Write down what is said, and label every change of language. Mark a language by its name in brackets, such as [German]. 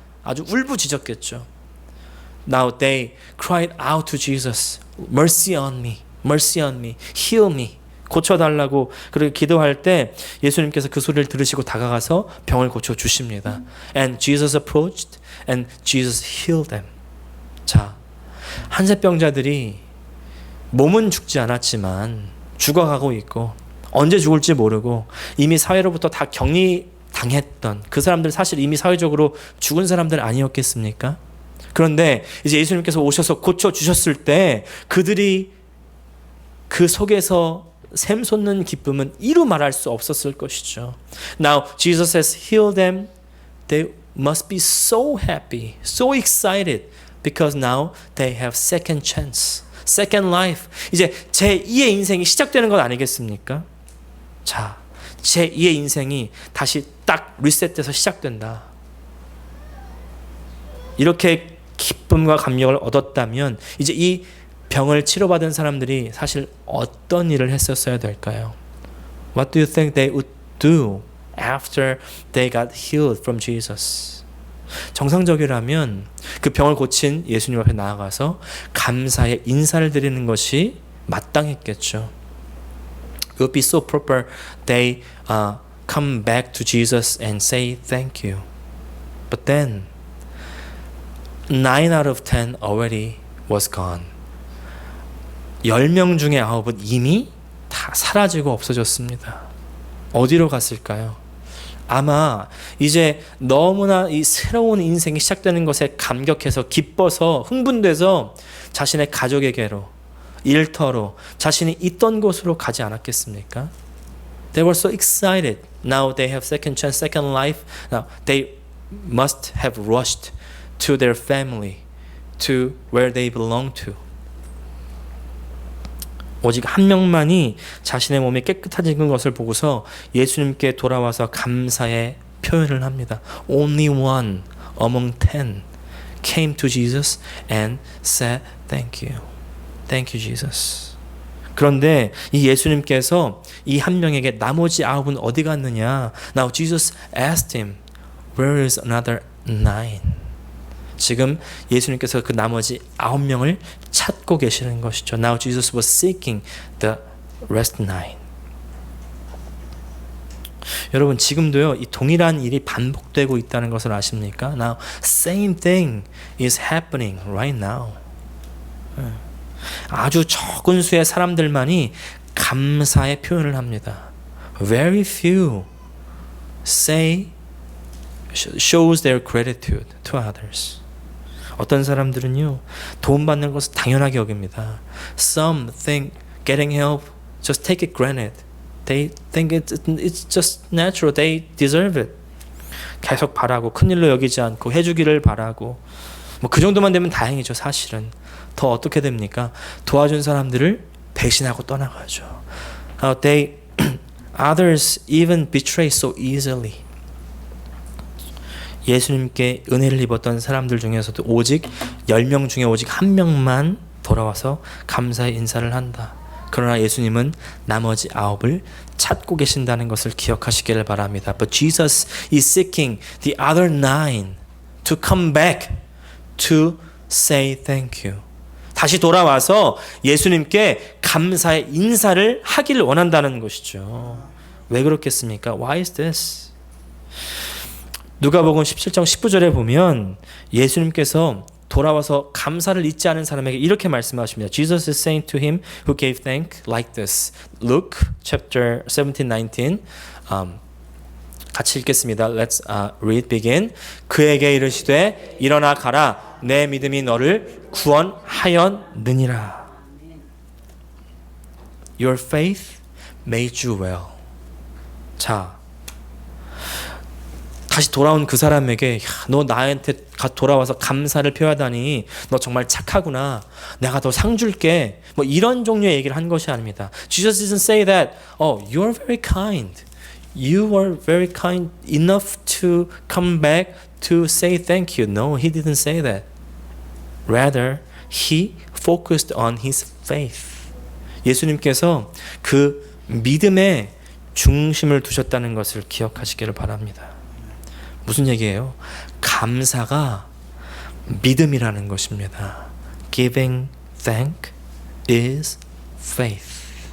[Korean] 아주 울부짖었겠죠. [English] Now they cried out to Jesus, mercy on me, mercy on me, heal me. [Korean] 고쳐달라고 그렇게 기도할 때 예수님께서 그 소리를 들으시고 다가가서 병을 고쳐주십니다. [English] And Jesus approached and Jesus healed them. [Korean] 자, 한센병자들이 몸은 죽지 않았지만 죽어가고 있고 언제 죽을지 모르고 이미 사회로부터 다 격리당했던 그 사람들, 사실 이미 사회적으로 죽은 사람들 아니었겠습니까? 그런데 이제 예수님께서 오셔서 고쳐주셨을 때 그들이 그 속에서 샘솟는 기쁨은 이루 말할 수 없었을 것이죠. [English] Now Jesus has healed them. They must be so happy, so excited, because now they have second chance, second life. [Korean] 이제 제2의 인생이 시작되는 것 아니겠습니까? 자, 제2의 인생이 다시 딱 리셋돼서 시작된다. 이렇게 기쁨과 감격을 얻었다면 이제 이 병을 치료받은 사람들이 사실 어떤 일을 했었어야 될까요? [English] What do you think they would do after they got healed from Jesus? [Korean] 정상적이라면 그 병을 고친 예수님 앞에 나아가서 감사의 인사를 드리는 것이 마땅했겠죠. [English] It would be so proper they come back to Jesus and say thank you. But then 9 out of 10 already was gone. [Korean] 10명 중에 9은 이미 다 사라지고 없어졌습니다. 어디로 갔을까요? 아마 이제 너무나 이 새로운 인생이 시작되는 것에 감격해서 기뻐서 흥분돼서 자신의 가족에게로, 일터로, 자신이 있던 곳으로 가지 않았겠습니까? [English] They were so excited. Now they have second chance, second life. Now they must have rushed to their family, to where they belong to. [Korean] 오직 한 명만이 자신의 몸이 깨끗해진 것을 보고서 예수님께 돌아와서 감사의 표현을 합니다. [English] Only one among 10 came to Jesus and said thank you. Thank you, Jesus. [Korean] 그런데 이 예수님께서 이 한 명에게 나머지 9은 어디 갔느냐? [English] Now Jesus asked him, where is another 9? [Korean] 지금 예수님께서 그 나머지 9명을 찾고 계시는 것이죠. [English] Now Jesus was seeking the rest 9. [Korean] 여러분 지금도요 이 동일한 일이 반복되고 있다는 것을 아십니까? [English] Now same thing is happening right now. [Korean] 아주 적은 수의 사람들만이 감사의 표현을 합니다. [English] Very few shows their gratitude to others. [Korean] 어떤 사람들은요 도움 받는 것을 당연하게 여깁니다. [English] Some think getting help just take it granted. They think it's just natural. They deserve it. [Korean] 계속 바라고 큰일로 여기지 않고 해주기를 바라고 뭐 그 정도만 되면 다행이죠. 사실은 더 어떻게 됩니까? 도와준 사람들을 배신하고 떠나가죠. [English] Others even betray so easily. [Korean] 예수님께 은혜를 입었던 사람들 중에서도 오직 10명 중에 오직 한 명만 돌아와서 감사의 인사를 한다. 그러나 예수님은 나머지 9을 찾고 계신다는 것을 기억하시기를 바랍니다. [English] But Jesus is seeking the other 9 to come back to say thank you. [Korean] 다시 돌아와서 예수님께 감사의 인사를 하기를 원한다는 것이죠. 왜 그렇겠습니까? [English] Why is this? [Korean] 누가복음 17장 19절에 보면 예수님께서 돌아와서 감사를 잊지 않은 사람에게 이렇게 말씀하십니다. [English] Jesus is saying to him who gave thanks like this. Luke chapter 17, 19. [Korean] 같이 읽겠습니다. [English] Let's read begin. [Korean] 그에게 이르시되 일어나 가라. 내 믿음이 너를 구원하였느니라. [English] Your faith made you well. [Korean] 자, 다시 돌아온 그 사람에게 너 나한테 돌아와서 감사를 표하다니 너 정말 착하구나. 내가 더 상 줄게. 뭐 이런 종류의 얘기를 한 것이 아닙니다. [English] Jesus didn't say that. Oh, you are very kind. You were very kind enough to come back to say thank you. No, he didn't say that. Rather, he focused on his faith. [Korean] 예수님께서 그 믿음에 중심을 두셨다는 것을 기억하시기를 바랍니다. 무슨 얘기예요? 감사가 믿음이라는 것입니다. [English] Giving thanks is faith.